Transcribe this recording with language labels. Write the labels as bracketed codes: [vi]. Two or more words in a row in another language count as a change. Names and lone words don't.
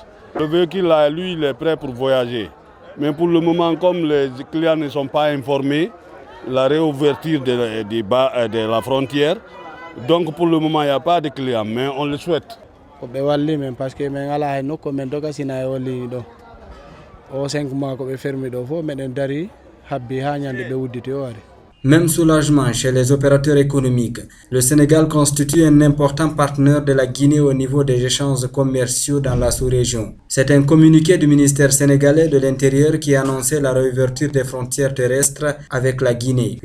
[fr] Le véhicule là, lui, il est prêt pour voyager. Mais pour le moment, comme les clients ne sont pas informés, la réouverture de la frontière, donc pour le moment, il n'y a pas de clients, mais on le souhaite. Parce que au 5 mois [ff] ko be fermé do fo meden dari habbi ha nyande be wudditi o wari. [fr] Même soulagement chez les opérateurs économiques. Le Sénégal constitue un important partenaire de la Guinée au niveau des échanges commerciaux dans la sous-région. C'est un communiqué du ministère sénégalais de l'Intérieur qui a annoncé la réouverture des frontières terrestres avec la Guinée.